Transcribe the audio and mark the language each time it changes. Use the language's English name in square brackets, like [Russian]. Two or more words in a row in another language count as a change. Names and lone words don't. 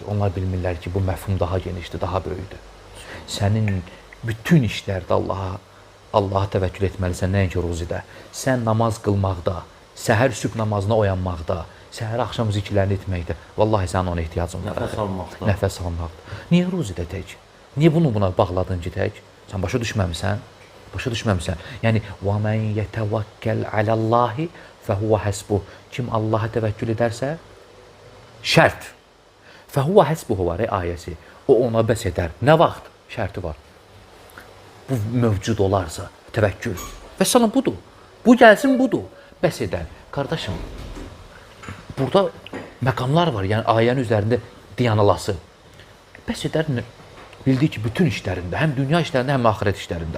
[Azerbaijani] Onlar bilmirlər ki, bu məfhum daha genişdir, daha böyükdür. Sənin bütün işlərdə Allaha təvəkkül etməlisən, nəinki ruzidə. Sən namaz qılmaqda, səhər sübh namazına oyanmaqda, səhər axşam zikirlərini etməkdə, vallahi sənin ona ehtiyacın var. Nəfəs almaqda. Nəfəs almaqda. Niyə ruzidə tək? Niyə bunu buna bağladın ki, tək? Sən başa düşməmisən? Başa düşməmisən. Yəni, [Arabic] وَمَنْ يَتَوَكَّلْ عَلَى اللّٰهِ فَهُوَ حَسْبُهُ. [Azerbaijani] Kim Allaha təvəkkül edərsə, şərt. [Arabic] فَهُوَ حَسْبُهُ [Azerbaijani] var, ayəsi. O ona bəs edər. Nə vaxt? Şərti var. Bu mövcud olarsa, təvəkkül. Və sana budur. Bu gəlsin, budur. Bəs edər. Qardaşım, burada məqamlar var, yəni ayənin üzərində diyanılası. Bəs edər, bildiyi ki, bütün işlərində, həm dünya işlərində, həm axirət işlərində.